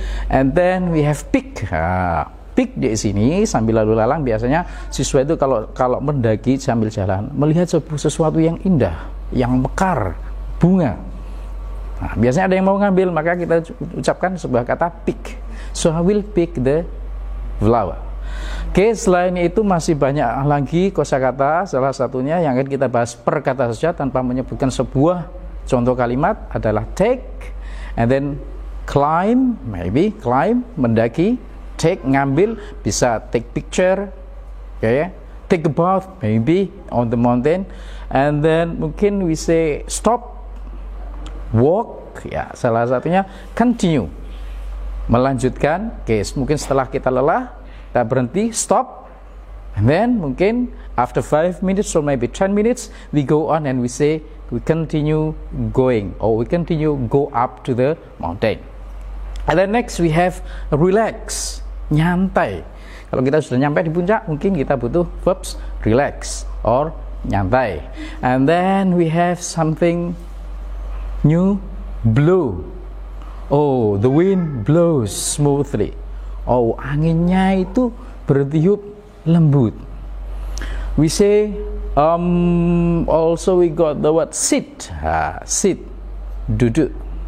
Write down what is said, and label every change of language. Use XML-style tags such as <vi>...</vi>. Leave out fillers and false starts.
<en>And then we have pick.</en> <id>Pick di sini sambil lalu lalang, biasanya siswa itu kalau mendaki sambil jalan melihat sesuatu yang indah, yang mekar, bunga. Biasanya ada yang mau ngambil, maka kita ucapkan sebuah kata pick.</id> <en>So I will pick the flower.</en> <id>Selain itu masih banyak lagi kosakata. Salah satunya yang akan kita bahas per kata saja tanpa menyebutkan sebuah contoh kalimat adalah take,</id> <en>and then climb, maybe climb,</en> <id>mendaki.</id> <en>Take,</en> <id>ngambil, bisa</id> <en>take picture, take a bath, maybe on the mountain. And then mungkin we say stop, walk, salah satunya continue, melanjutkan.</en> <id>Mungkin setelah kita lelah, kita berhenti,</id> <en>stop, and then mungkin after 5 minutes or maybe 10 minutes we go on and we say we continue going, or we continue go up to the mountain. And then next we have relax,</en> <id>nyantai. Kalau kita sudah nyampe di puncak, mungkin kita butuh verbs relax or nyantai.</id> <en>And then we have something new, blow. Oh, the wind blows smoothly.</en> <id>Oh, anginnya itu bertiup lembut.</id> <en>We say also we got the word sit. Sit, duduk.</en>